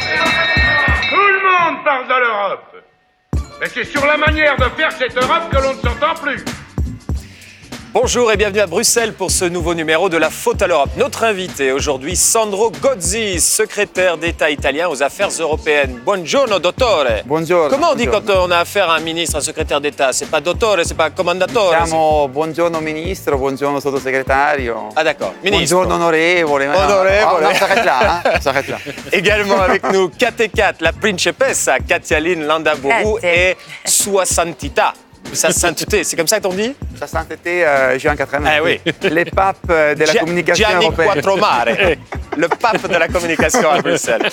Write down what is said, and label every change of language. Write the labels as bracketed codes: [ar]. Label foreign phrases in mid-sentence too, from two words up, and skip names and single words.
[fr] Tout le monde parle de l'Europe. Mais c'est sur la manière de faire cette Europe que l'on ne s'entend plus. Bonjour et bienvenue à Bruxelles pour ce nouveau numéro de La Faute à l'Europe. Notre invité aujourd'hui, Sandro Gozzi, secrétaire d'État italien aux affaires européennes. [it] Buongiorno, dottore. Buongiorno. [fr] Comment on dit quand on a affaire à un ministre, un secrétaire d'État? C'est pas dottore, c'est pas commandatore? [it] Diciamo buongiorno ministro, buongiorno sottosegretario. [fr] Ah d'accord, ministre. [it] Buongiorno onorevole. Onorevole. [fr] On s'arrête là, hein. On s'arrête là. Également avec nous, Kat, la principessa Katialine Landaburu et [it] Sua Santità. [fr] Sa sainteté, c'est comme ça qu'on dit? Sa sainteté, Jean 80. Ah oui. Les papes de la communication Gianni européenne. Quattromare, le pape de la communication à Bruxelles.